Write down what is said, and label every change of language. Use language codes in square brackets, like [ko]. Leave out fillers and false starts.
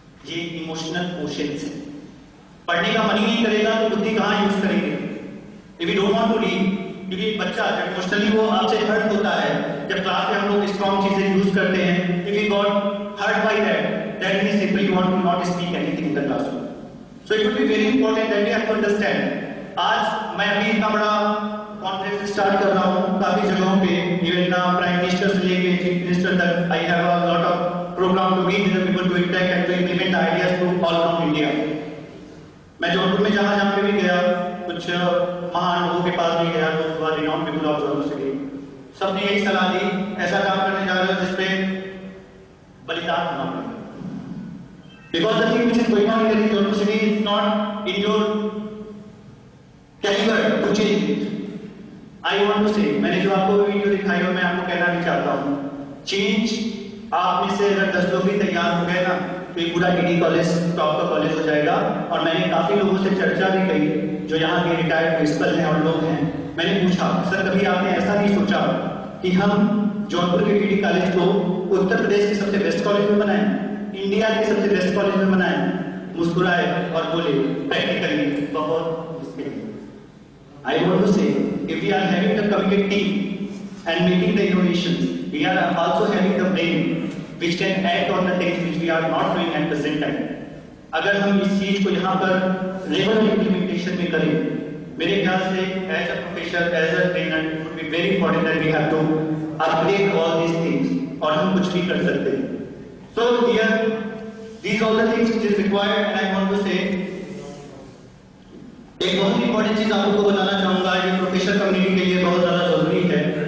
[hi] ये emotional quotient है। पढ़ने का मन ही नहीं करेगा तो बुद्धि कहाँ यूज करेंगे? [en] If we don't want to read, [hi] क्योंकि एक बच्चा जब इमोशनली वो आपसे हर्ट होता है, जब क्लास में हम लोग स्ट्रॉन्ग चीजें यूज करते हैं, [en] if he got hurt by that, then he simply want to not speak anything in the classroom. So it would be very important that we have to understand. आज मैं अभी इतना बड़ा conference start कर रहा हूँ काफी जगहों पे, इवन प्राइम मिनिस्टर से लेके चीफ मिनिस्टर तक, I have a lot of program to meet with the people to interact and to implement ideas to all around India. [hi] मैं जौनपुर में जहाँ पे भी गया, कुछ महान लोगों के पास भी गया, तो [en] renowned people of Jaunpur city, [hi] सबने यही सलाह दी, ऐसा काम करने जा रहे हो जिसपे बलिदान होना पड़ेगा। [en] Because the thing which is going on here in Jodhpur city is not in your caliber to change it. I want to say, [hi] मैंने जो आपको वीडियो दिखाई और मैं आपको कहना भी चाहता हूँ, चेंज आप में से अगर 10 लोग भी तैयार हो गए ना, तो ये पूरा टीडी कॉलेज टॉप का कॉलेज हो जाएगा। और मैंने काफी लोगों से चर्चा भी करी जो यहाँ के रिटायर्ड प्रिंसिपल हैं और लोग हैं, मैंने पूछा सर कभी आपने ऐसा नहीं सोचा कि हम जौनपुर के टीडी कॉलेज को उत्तर प्रदेश के सबसे बेस्ट कॉलेज में बनाएं, इंडिया के सबसे बेस्ट कॉलेज में बनाएं? मुस्कुराए और बोले प्रैक्टिकली बहुत मुश्किल है। [en] I want to say, if we are having the committed team and making the innovations, we are also having the brain which can act on the things which we are not doing at present time. [hi] अगर हम इस चीज को यहाँ पर regular implementation में करें, मेरे ख्याल से [en] as a professor, as a trainer, it would be very important that we have to upgrade all these things [hi] और हम कुछ भी कर सकते हैं। [en] So here, these are the things which is required, and I want to say, [hi] एक बहुत important चीज आपको बताना चाहूंगा, ये प्रोफेसर कम्युनिटी के लिए बहुत ज्यादा जरूरी है।